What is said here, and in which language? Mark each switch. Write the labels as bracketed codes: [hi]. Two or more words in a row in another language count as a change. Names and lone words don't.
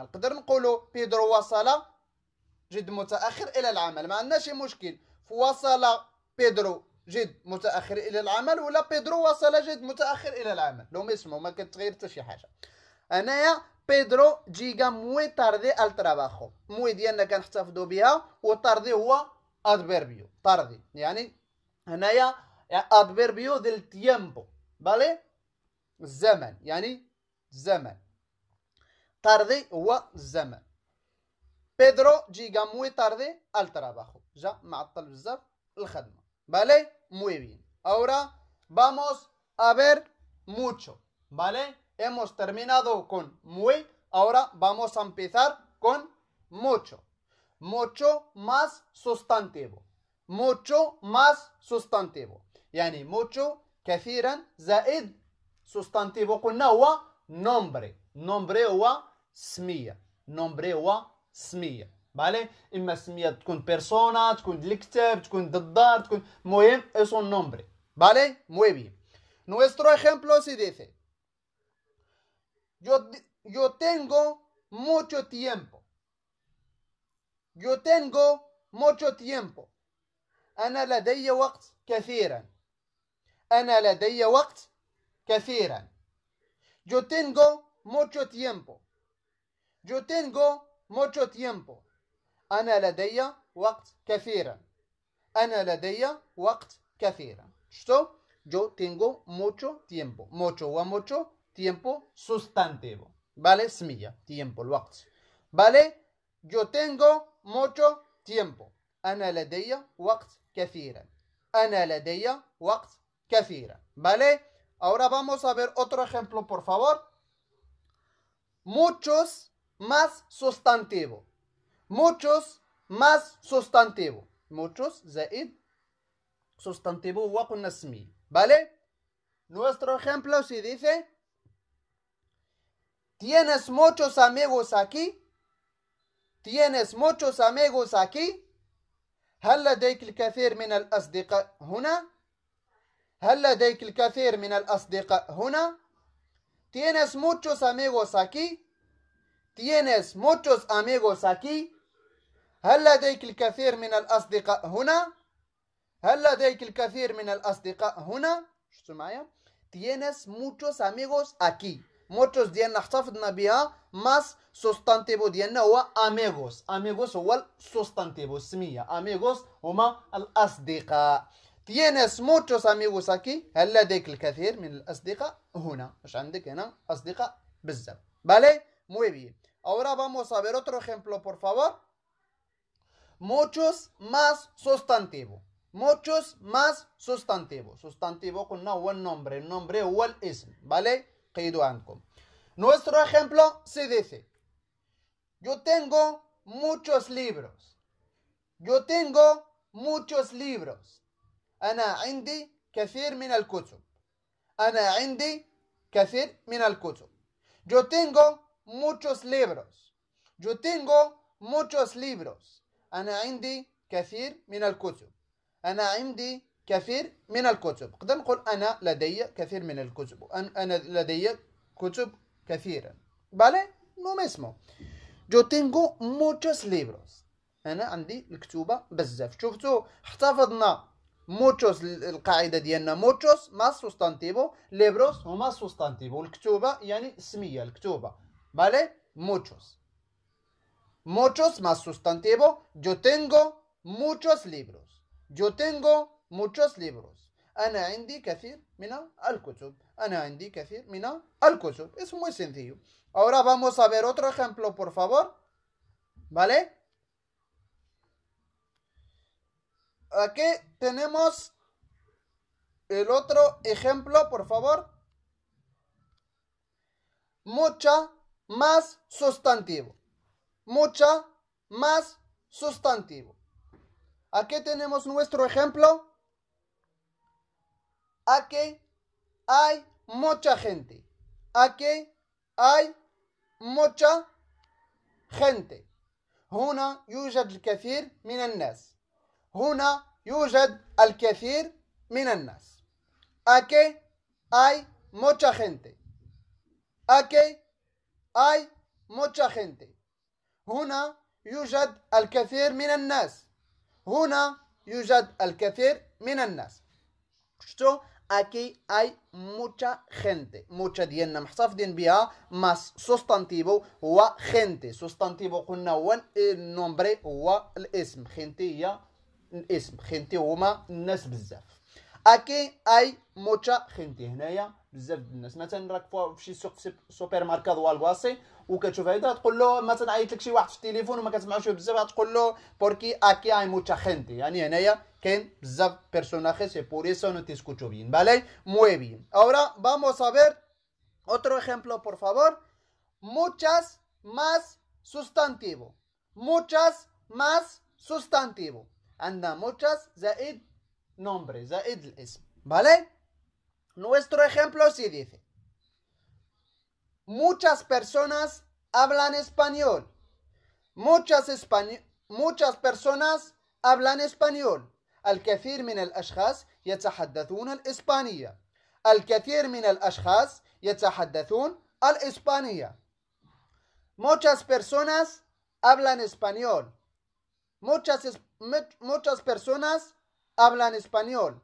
[ar] قدر نقولوا بيدرو وصل جد متأخر إلى العمل ما عندناش مشكل. وصل بيدرو جد متأخر إلى العمل ولا بيدرو وصل جد متأخر إلى العمل لو ما اسمه ما كتغير حتى شي حاجة. [es] أنايا Pedro llega muy tarde al trabajo. [ar] موي ديالنا كنحتفظوا بها وتاردي هو adverbio. تاردي يعني هنايا [es] adverbio del tiempo. [ar] فالي الزمن يعني الزمن. [es] تاردي [ar] هو الزمن. [es] Pedro llega muy tarde al trabajo. [ar] جا معطل بزاف الخدمة. فالي [es] muy bien. Ahora vamos a ver mucho. ¿Vale? Hemos terminado con muy. Ahora vamos a empezar con mucho. Mucho más sustantivo. Mucho más sustantivo. [ar] يعني mucho كثيرا زائد sustantivo قلنا هو nombre. nombre هو سمية. nombre هو سمية. ¿Vale? إما سمية تكون persona تكون الكتاب تكون الدار تكون مهم [es] es un nombre. ¿Vale? Muy bien. Nuestro ejemplo se dice: Yo tengo mucho tiempo. Yo tengo mucho tiempo. [ar] أنا لدي وقت كثيرا. أنا لدي وقت كثيرا. [es] Yo tengo mucho tiempo. Yo tengo mucho tiempo. [ar] أنا لدي وقت كثيرا. أنا لدي وقت كثيرا. شفتوا؟ [es] Yo tengo mucho tiempo. Mucho و mucho tiempo sustantivo. ¿Vale? اسمية. Tiempo, الوقت. ¿Vale? Yo tengo mucho tiempo. [ar] أنا لدي وقت كثيرا. أنا لدي وقت كثيرا. [es] ¿Vale? Ahora vamos a ver otro ejemplo, por favor. Muchos más sustantivo. Muchos más sustantivo. [ar] Muchos زائد sustantivo وقلنا اسمي. [es] ¿Vale? Nuestro ejemplo si dice: ¿tienes muchos amigos aquí? ¿Tienes muchos amigos aquí? [ar] هل لديك الكثير من الأصدقاء هنا؟ هل لديك الكثير من الأصدقاء هنا؟ [es] ¿Tienes muchos amigos aquí? ¿Tienes muchos amigos aquí? [ar] هل لديك الكثير من الأصدقاء هنا؟ هل لديك الكثير من الأصدقاء هنا؟ شفتوا معايا؟ [es] Tienes muchos amigos aquí. [ar] Muchos ديالنا احتفظنا بها [es] más sustantivo [ar] ديالنا هو amigos. amigos هو السوستانتيفو السمية. amigos هما الأصدقاء. [es] Tienes muchos amigos aquí. [ar] هل لديك الكثير من الأصدقاء هنا؟ مش عندك هنا أصدقاء بزاف. [es] ¿Vale? Muy bien. Ahora vamos a ver otro ejemplo, por favor. Muchos más sustantivo. Muchos más sustantivo. Sustantivo [ar] قلنا هو النمbre. النمbre هو الاسم. ¿Vale? قيدوا عنكم. [es] Nuestro ejemplo se dice: yo tengo muchos libros. Yo tengo muchos libros. [ar] أنا عندي كثير من الكتب. أنا عندي كثير من الكتب. [es] Yo tengo muchos libros. Yo tengo muchos libros. [ar] أنا عندي كثير من الكتب. أنا عندي كثير من الكتب. نقدر نقول أنا لدي كثير من الكتب. أنا لدي كتب كثيرا. [es] ¿Vale? Lo mismo. Yo tengo muchos libros. [ar] أنا عندي الكتوبة بزاف. شفتوا احتفظنا muchos القاعدة ديالنا [es] muchos más sustantivo. [ar] libros هما sustantivo. الكتوبة يعني اسمية الكتوبة. [es] ¿Vale? Muchos. Muchos más sustantivo. Yo tengo muchos libros. Yo tengo muchos libros. [ar] أنا عندي كثير من الكتب. أنا عندي كثير من الكتب. [es] Es muy sencillo. Ahora vamos a ver otro ejemplo, por favor. ¿Vale? Aquí tenemos el otro ejemplo, por favor. Mucha más sustantivo. Mucha más sustantivo. Aquí tenemos nuestro ejemplo. Aquí hay mucha gente. Aquí hay mucha gente. [ar] هنا يوجد الكثير من الناس. هنا يوجد الكثير من الناس. [es] Aquí hay mucha gente. Aquí hay mucha gente. [ar] هنا يوجد الكثير من الناس. هنا يوجد الكثير من الناس. [es] شفتوا؟ Aquí hay mucha gente. [ar] Mucha ديالنا محتفظين بها [es] más sustantivo [ar] هو gente. سوستانتيفو قلنا هو النومبري هو الاسم. gente هي الاسم. gente هما الناس بزاف. [es] Aquí hay mucha gente. [ar] هنايا بزاف الناس. مثلا راك في شي سوق سوبر ماركت والباسي وكتشوف هيدا تقول له مثلا عيط لك شي واحد في التليفون وما كتسمعوش بزاف تقول له [es] porque aquí hay mucha gente. [ar] يعني هنايا كاين بزاف [es] personajes y por eso no te escucho bien. ¿Vale? Muy bien. Ahora vamos a ver otro ejemplo, por favor. Muchas más sustantivo. Muchas más sustantivo. [ar] عندنا muchas زائد nombre زائد الاسم. [es] ¿Vale? Nuestro ejemplo sí dice: muchas personas hablan español. Muchas personas hablan español. [ar] الكثير من الأشخاص يتحدثون الإسبانية. الكثير من الأشخاص يتحدثون الإسبانية. [es] Muchas personas hablan español. Muchas personas hablan español.